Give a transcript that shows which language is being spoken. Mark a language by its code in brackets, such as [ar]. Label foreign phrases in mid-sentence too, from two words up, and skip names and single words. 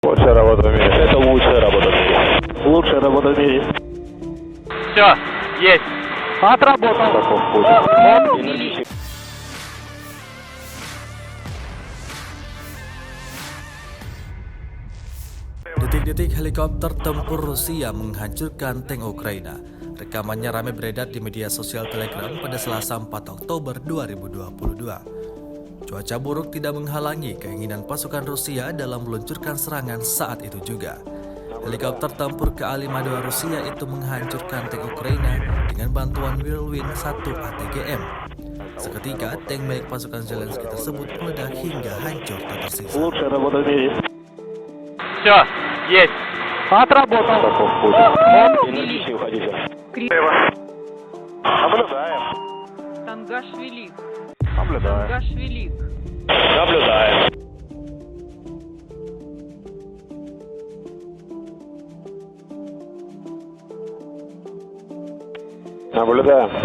[ru] Лучшая работа в мире. Это лучшая работа в мире. Лучшая работа в мире. Все, есть. Отработал. Таков путь. [id] Detik-detik helikopter tempur Rusia menghancurkan tank Ukraina. Rekamannya ramai beredar di media sosial Telegram pada Selasa 4 Oktober 2022. Cuaca buruk tidak menghalangi keinginan pasukan Rusia dalam meluncurkan serangan saat itu juga. Helikopter tempur Ka-52 Rusia itu menghancurkan tank Ukraina dengan bantuan Whirlwind 1 ATGM. Seketika, tank milik pasukan Zelensky tersebut meledak hingga hancur tak tersisa. [ru] Лучшая работа в мире. Все, есть. Отработал. Таков путь. Энергичнее уходите. Наблюдаем. Тангашвили. Наблюдаем. Тангашвили. Наблюдаем. Наблюдаем.